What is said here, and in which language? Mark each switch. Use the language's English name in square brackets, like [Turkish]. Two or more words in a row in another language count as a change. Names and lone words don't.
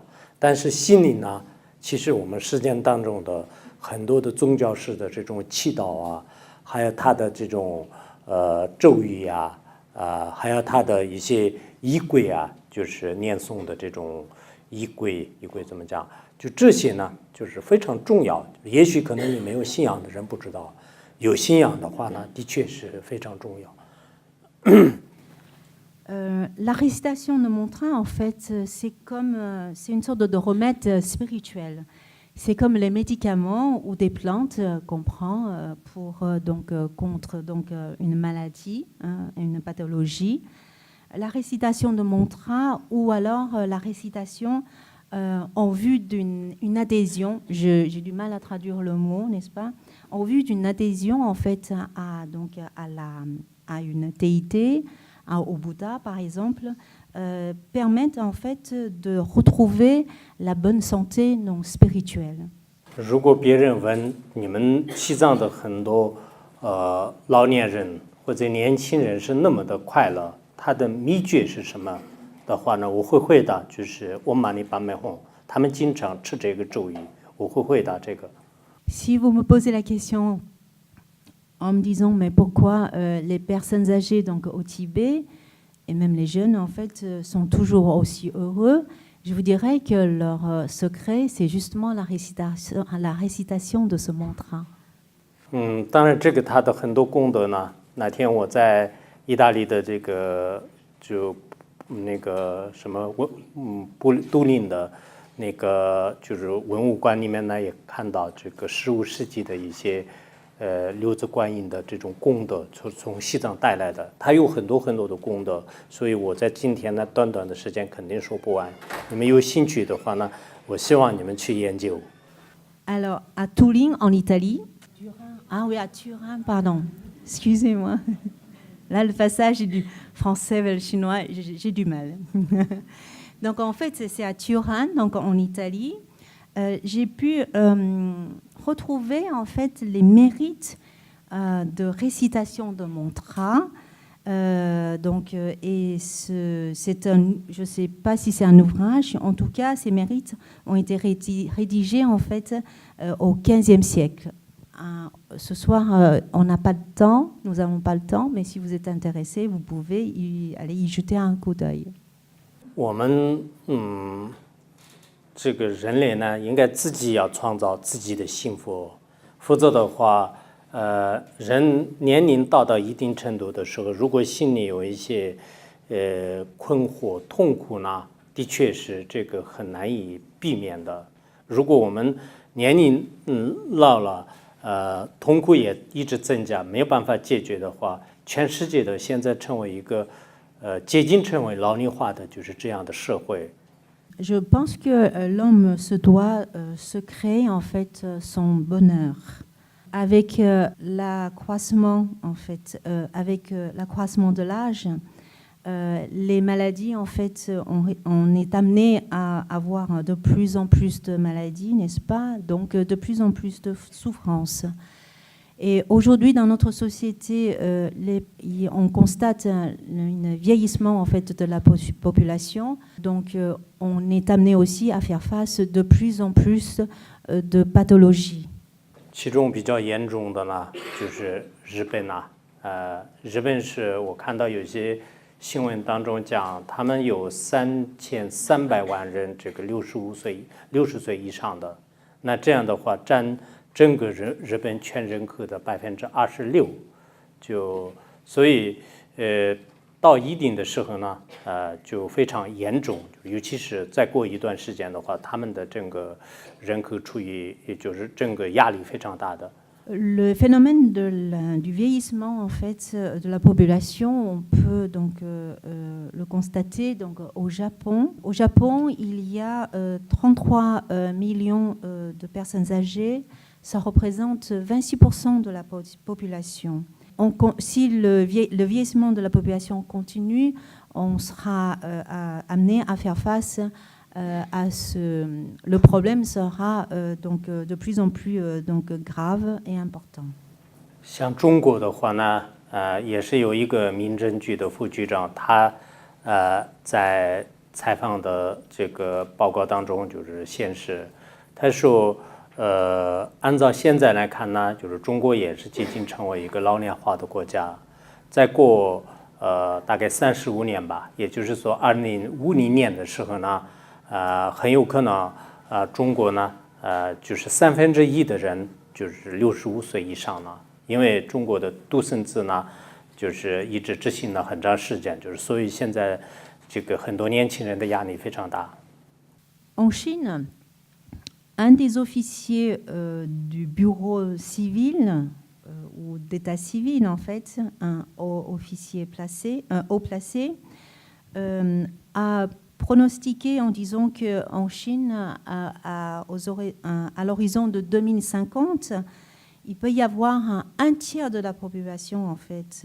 [Chinese] 但是心灵呢，其实我们实践当中的很多的宗教式的这种祈祷啊，还有它的这种咒语啊，还有它的一些仪轨啊，就是念诵的这种仪轨怎么讲？就这些呢，就是非常重要。也许可能你没有信仰的人不知道，有信仰的话呢，的确是非常重要。 [French] La récitation de mantra, en fait, c'est une sorte de remède spirituel. C'est comme les médicaments ou des plantes qu'on prend pour, contre une maladie, une pathologie. La récitation de mantra ou alors la récitation en vue d'une adhésion, j'ai du mal à traduire le mot, n'est-ce pas? En vue d'une adhésion, en fait, à une déité, au Bouddha, par exemple, permettent en fait de retrouver la bonne santé non spirituelle. [Chinese] 如果别人问你们西藏的很多老年人或者年轻人是那么的快乐，他的秘诀是什么的话呢？我会回答就是我玛尼巴美吽，他们经常吃这个咒语，我会回答这个。 [French] Si vous me posez la question en me disant mais pourquoi les personnes âgées donc au Tibet et même les jeunes en fait sont toujours aussi heureux, je vous dirais que leur secret c'est justement la récitation de ce mantra. [Chinese] 当然这个它的很多功德呢，那天我在意大利的这个就那个什么都灵的那个就是文物馆里面呢，也看到这个15世纪的一些六字观音的这种功德，从西藏带来的，它有很多的功德，所以我在今天呢短的时间肯定说不完。你们有兴趣的话呢，我希望你们去研究。 [French] Alors à Turin en Italie, ah oui à Turin pardon, excusez-moi. Là le passage du français vers le chinois, j'ai du mal. Donc en fait c'est à Turin, donc en Italie. J'ai pu retrouver en fait les mérites de récitation de mantra. Et c'est je ne sais pas si c'est un ouvrage, en tout cas ces mérites ont été rédigés en fait au XVe siècle. Ce soir, on n'a pas de temps, nous n'avons pas le temps, mais si vous êtes intéressé, vous pouvez aller y jeter un coup d'œil. [Chinese] 我们这个人类呢，应该自己要创造自己的幸福，否则的话，人年龄到一定程度的时候，如果心里有一些困惑、痛苦呢，的确是这个很难以避免的。如果我们年龄老了，痛苦也一直增加，没有办法解决的话，全世界的现在成为一个接近成为老龄化的就是这样的社会。 [French] Je pense que l'homme se doit se créer en fait son bonheur. Avec l'accroissement en fait, avec l'accroissement de l'âge, les maladies en fait, on est amené à avoir de plus en plus de maladies, n'est-ce pas? Donc de plus en plus de souffrances. Et aujourd'hui, dans notre société, on constate un vieillissement en fait de la population. Donc, on est amené aussi à faire face de plus en plus de pathologies. [Chinese] 其中比较严重的呢，就是日本啊，日本是我看到有些新闻当中讲，他们有 3300万人这个60岁以上的，那这样的话占整个日本全人口的26%，所以到一定的时候呢，就非常严重，尤其是再过一段时间的话，他们的整个人口处于也就是整个压力非常大的。 [French] Le phénomène du vieillissement en fait de la population, on peut donc le constater donc au Japon. Au Japon, il y a 33 millions de personnes âgées. Ça représente 26% de la population. Si le vieillissement de la population continue, on sera amené à faire face à le problème sera donc de plus en plus donc grave et important. [Chinese] 像中国的话呢，也是有一个民政局的副局长，他在采访的这个报告当中就是显示，他说。按照现在来看呢，就是中国也是接近成为一个老年化的国家。再过大概35年吧，也就是说2050年的时候呢，很有可能中国呢就是1/3的人就是65岁以上了，因为中国的独生子呢就是一直执行了很长时间，就是所以现在这个很多年轻人的压力非常大。 [French] En Chine, un des officiers du bureau civil ou d'état civil, en fait, un haut placé, a pronostiqué en disant qu'en Chine, à l'horizon de 2050, il peut y avoir un tiers de la population, en fait.